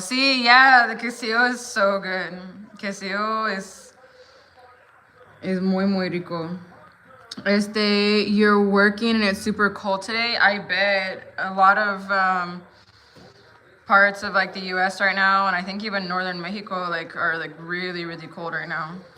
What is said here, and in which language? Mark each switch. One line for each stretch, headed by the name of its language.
English: Sí, yeah, the quesillo is so good.
Spanish: Quesillo es muy, muy rico.
English: You're working and it's super cold today. I bet a lot of parts of like the U.S. right now, and I think even northern Mexico, like are like really, really cold right now.